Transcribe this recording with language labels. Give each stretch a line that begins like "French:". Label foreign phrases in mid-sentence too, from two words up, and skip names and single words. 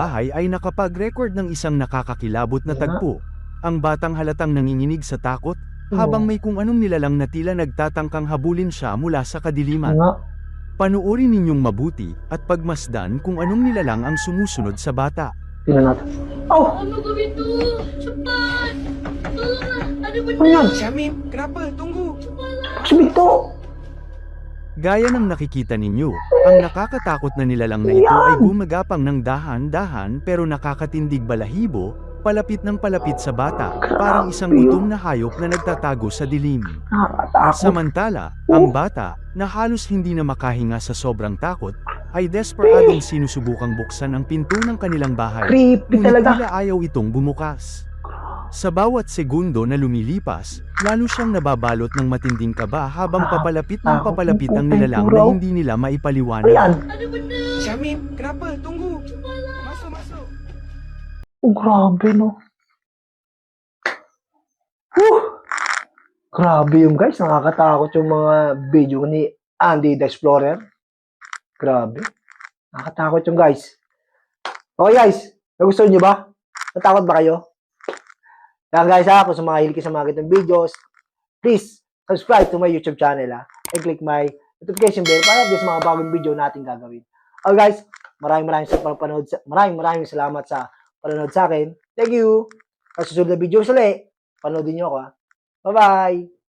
Filipino: bahay ay nakapag-record ng isang nakakakilabot na Yan nga. tagpo. Ang batang halatang nanginginig sa takot, Oo. habang may kung anong nilalang na tila nagtatangkang habulin siya mula sa kadiliman. Nga. Panuorin ninyong mabuti at pagmasdan kung anong nilalang ang sumusunod sa bata. Tingnan natin. Oh! Ano gawin to?
Malay: Cepat! Tolonglah! Ada benda!
Filipino: Ano yan?
Malay: Syamim, kenapa? Tunggu. Sumito!
Filipino: Gaya ng nakikita ninyo, ang nakakatakot na nilalang na ito ay gumagapang ng dahan-dahan pero nakakatindig balahibo, palapit ng palapit sa bata, parang isang gutom na hayop na nagtatago sa dilim. Nakakatakot. Samantala, ang bata, na halos hindi na makahinga sa sobrang takot, ay desperadong sinusubukang buksan ang pinto ng kanilang bahay. Creepy Ngunit talaga. tila ayaw itong bumukas. Sa bawat segundo na lumilipas, lalo siyang nababalot ng matinding kaba habang papalapit ng papalapit ang nilalang na hindi nila Ano maipaliwanag. yan? Ada benda! Syamim, kenapa? Tunggu. Masuk, masuk. Oh, grabe no. Whew! Grabe yung guys. Nakakatakot yung mga video ni Andy the Explorer. Grabe. Nakakatakot yung guys.
English: Okay guys,
Filipino: nagustuhan nyo ba? Natakot ba kayo? Kaya guys ha, kung sa mga hilig sa mga ganitong videos,
English: please subscribe to my YouTube channel
Filipino: ha,
English: and click my notification bell
Filipino: para update sa mga bagong video natin gagawin.
English: Okay guys,
Filipino: maraming salamat sa panonood sa akin.
English: Thank you.
Filipino: Sa susunod na video ulit, panoodin nyo ako ha. Bye-bye!